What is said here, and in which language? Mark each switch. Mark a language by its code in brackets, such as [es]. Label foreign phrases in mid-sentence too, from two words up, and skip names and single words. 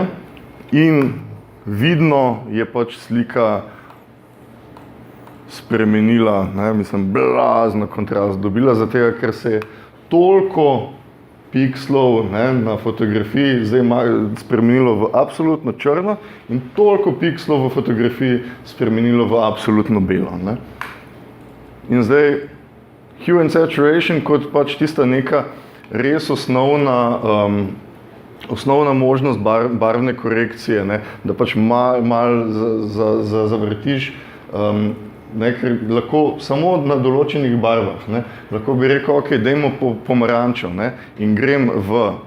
[sl] In vidno je pač slika spremenila, ne, mislim, blazno kontrast dobila, zato ker se je toliko pikslov, ne, na fotografiji zdaj spremenilo v absolutno črno in toliko pikslov v fotografiji spremenilo v absolutno belo. Ne. In zdaj [en] hue and saturation [sl] kot pač tista neka res osnovna možnost barvne korekcije, ne, da pač mal zavrtiš, ne, ker lahko samo na določenih barvah, ne, lahko bi rekel, ok, dajmo pomarančo, ne, in grem v